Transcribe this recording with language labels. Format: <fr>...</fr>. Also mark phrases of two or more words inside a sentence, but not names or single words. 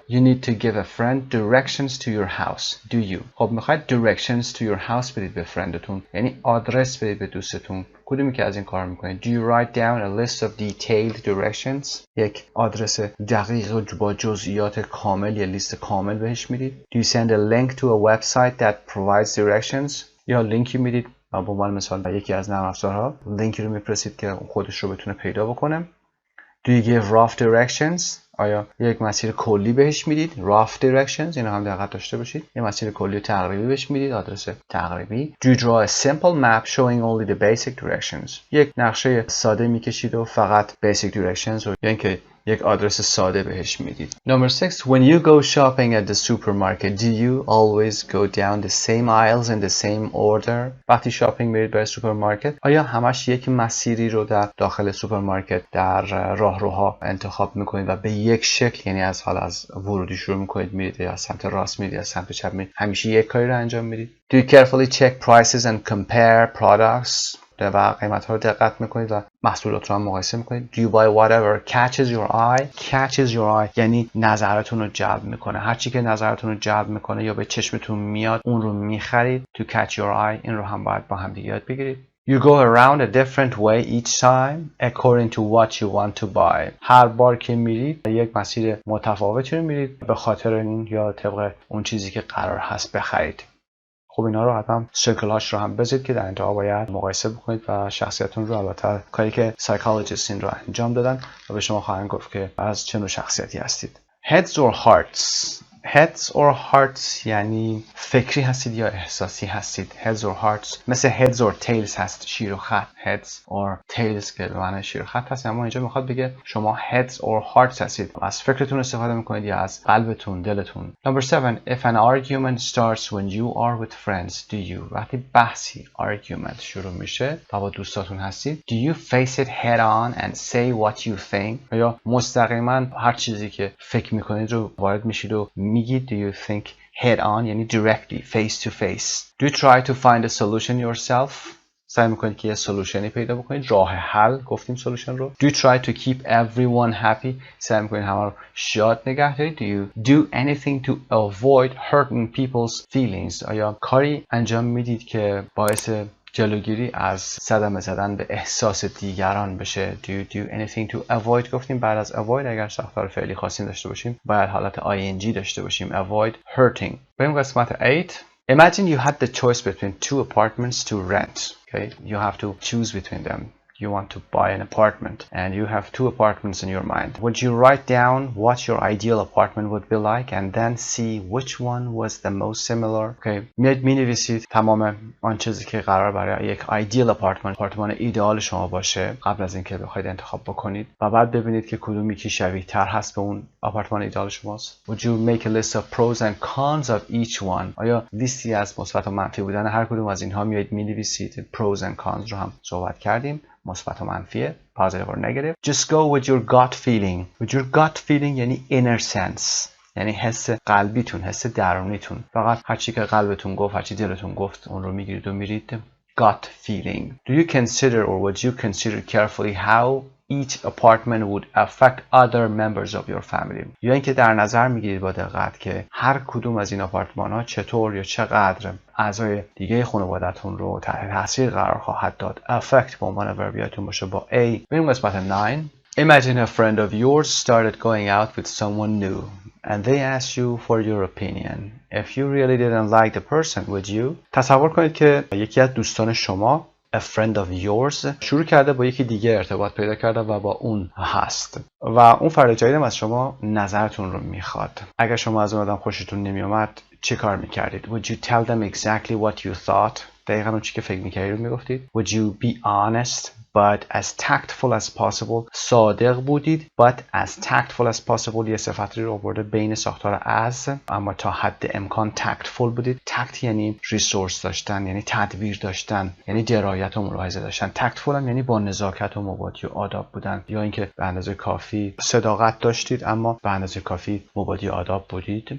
<en>You need to give a friend directions to your house. Do you?</en> <fa>خب میخواید</fa> <en>directions to your house</en> <fa>بدید به فرندتون، یعنی آدرس بدید به دوستتون. کدومی که از این کار میکنید؟</fa> <en>Do you write down a list of detailed directions?</en> <fa>یک آدرس دقیق با جزئیات کامل یا لیست کامل بهش میدید.</fa> <en>Do you send a link to a website that provides directions?</en> <fa>یا لینکی میدید، به عنوان مثال یکی از نرم افزارها لینکی رو میفرستید که خودش رو بتونه پیدا بکنه.</fa> <en>Do you give rough directions?</en> <fa>آیا یک مسیر کلی بهش میدید؟</fa> <en>rough directions،</en> <fa>اینو هم دقت داشته باشید. یه مسیر کلی تقریبی بهش میدید، آدرس تقریبی.</fa> <en>Do you draw a simple map showing only the basic directions؟</en> <fa>یک نقشه ساده میکشید و فقط</fa> <en>basic directions</en> <fa>رو، یا اینکه یک آدرس ساده بهش میدید.</fa> <en>Number 6. When you go shopping at the supermarket, do you always go down the same aisles in the same order?</en> <fa>وقتی شاپینگ میرید برای سوپرمارکت، آیا همش یک مسیری رو در داخل سوپرمارکت در راهروها انتخاب میکنید و به یک شکل، یعنی از ورودی شروع میکنید میرید یا از سمت راست میرید یا از سمت چپ میرید، همیشه یک کاری رو انجام میدید؟</fa> <en>Do you carefully check prices and compare products?</en> <fa>و قیمت ها رو دقت میکنید و محصولات رو هم مقایسه میکنید.</fa> <en>Do you buy whatever catches your eye? Catches your eye</en> <fa>یعنی نظرتون رو جلب میکنه. هر چی که نظرتون رو جلب میکنه یا به چشمتون میاد اون رو میخرید.</fa> <en>To catch your eye</en> <fa>این رو هم باید با هم دیگه یاد بگیرید.</fa> <en>You go around a different way each time according to what you want to buy.</en> <fa>هر بار که میرید یک مسیر متفاوتی رو میرید به خاطر این یا طبق اون چیزی که قرار هست بخرید. خب اینا رو حتما شکل‌هاش رو هم بزنید که در انتها باید مقایسه بکنید و شخصیتتون رو، البته کاری که سایکولوژیست این رو انجام دادن و به شما خواهند گفت که از چه نوع شخصیتی هستید.</fa> <en>Heads or hearts. Heads or hearts</en> <fa>یعنی فکری هستید یا احساسی هستید.</fa> <en>Heads or hearts</en> <fa>مثل</fa> <en>heads or tails</en> <fa>هست، شیر و خط.</fa> <en>Heads or tails</en> <fa>که به معنی شیر و خط هست، اما اینجا میخواد بگه شما</fa> <en>heads or hearts</en> <fa>هستید. از فکرتون استفاده میکنید یا از قلبتون، دلتون.</fa> <en>Number 7. If an argument starts when you are with friends, do you?</en> <fa>وقتی بحثی argument شروع میشه و با دوستاتون هستید,</fa> <en>do you face it head on and say what you think?</en> <fa>یا مستقیما هر چیزی که فکر میکنید رو وارد میشید و میگید.</fa> <en>Do you think head on یعنی directly, face to face. Do you try to find a solution yourself?</en> <fa>سعی میکنید که یه سولوشنی پیدا بکنید، راه حل گفتیم سولوشن رو.</fa> <en>Do you try to keep everyone happy?</en> <fa>سعی میکنید همه رو شاد نگه دارید.</fa> <en>Do you do anything to avoid hurting people's feelings?</en> <fa>آیا کاری انجام میدید که باعث جلوگیری از صدمه زدن به احساس دیگران بشه؟</fa> <en>Do you do anything to avoid؟</en> <fa>گفتیم بعد از avoid اگر ساختار فعلی خاصی داشته باشیم باید حالت ing داشته باشیم.</fa> <en>avoid hurting.</en> <fa>بریم قسمت 8.</fa> <en>Imagine you had the choice between two apartments to rent. Okay, you have to choose between them. You want to buy an apartment and you have two apartments in your mind. Would you write down what your ideal apartment would be like and then see which one was the most similar?</en> <fa>Okay, می‌نویسید تمام آن چیزی که قرار برای یک ideal آپارتمان ایدئال شما باشه قبل از اینکه بخواید انتخاب بکنید و بعد ببینید که کدومی که شبیه تر هست به اون آپارتمان ایدئال شماست.</fa> <en>Would you make a list of pros and cons of each one?</en> <fa>آیا لیستی از مثبت و منفی بودن هر کدوم از اینها میایید می‌نویسید؟</fa> <en>pros and cons</en> <fa>رو هم صحبت کردیم. مثبت و منفیه،</fa> <en>positive or negative. Just go with your gut feeling. With your gut feeling</en> <fa>یعنی</fa> <en>inner sense،</en> <fa>یعنی حس قلبیتون، حس درونیتون. فقط هر چی که قلبتون گفت، هر چی دلتون گفت اون رو میگیرید و میرید.</fa> <en>Gut feeling. Do you consider or would you consider carefully how each apartment would affect other members of your family?</en> <fa>یا اینکه در نظر میگیرید با دقت که هر کدوم از این آپارتمان ها چطور یا چقدر اعضای دیگه خانواده‌تون رو تحت تاثیر قرار خواهد داد. affect به عنوان وربیاتون باشه با A. بریم قسمت 9.</fa> <en>Imagine a friend of yours started going out with someone new and they asked you for your opinion. If you really didn't like the person, would you?</en> <fa>تصور کنید که یکی از دوستان شما</fa> <en>a friend of yours.</en> <fa>شروع کرده با یکی دیگه ارتباط پیدا کرده و با اون هست و اون فرد جدیدم از شما نظرتون رو میخواد. اگر شما از اون آدم خوشتون نمیومد چه کار میکردید؟</fa> <en>Would you tell them exactly what you thought?</en> <fa>دقیقاً اون چی که فکر میکردید رو میگفتید.</fa> <en>Would you be honest but as tactful as possible?</en> <fa>صادق بودید</fa> <en>but as tactful as possible.</en> <fa>یه صفتی رو آورده بین ساختار as، اما تا حد امکان tactful بودید. tact یعنی ریسورس داشتن، یعنی تدبیر داشتن، یعنی درایت و ملاحظه داشتن. tactful هم یعنی با نزاکت و مبادی و آداب بودن، یا اینکه به اندازه کافی صداقت داشتید اما به اندازه کافی مبادی آداب بودید.</fa>